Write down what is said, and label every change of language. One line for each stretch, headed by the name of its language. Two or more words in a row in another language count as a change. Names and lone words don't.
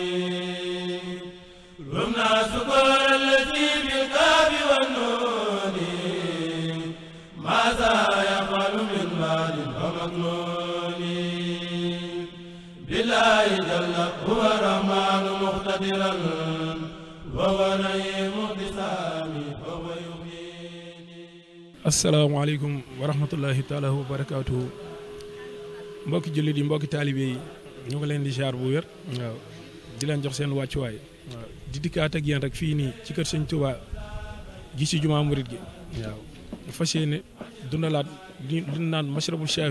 Arabic: رمنا شكر الذي بالكاف والنون ماذا يفعل من بعد ومكنون بالله جل هو الرحمن مقتدرا وهو رحيم بسامي وهو يحييني. السلام عليكم ورحمة الله تعالى وبركاته.
Wolof: mbokki jullit yi mbokki taalibe yi ñu ngi leen di jaar bu wér. waaw di leen jox seen wàccuwaay. waaw di dikkaat ak yéen rek fii nii ci kër sëñ Touba gi ci jumaa murit gi. waaw fas yéene dundalaat li naan mashrabul shaafi.